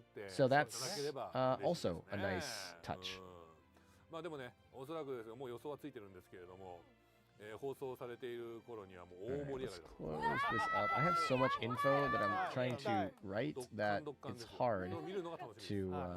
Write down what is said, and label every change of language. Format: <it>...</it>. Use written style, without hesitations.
<en>So that's also a nice touch.</en> <ja>まあでもね、おそらくですがもう予想はついてるんですけれども、放送されている頃にはもう大盛り上がりだと。</ja> <en>Close this up. I have so much info that I'm trying to write that it's hard to.</en>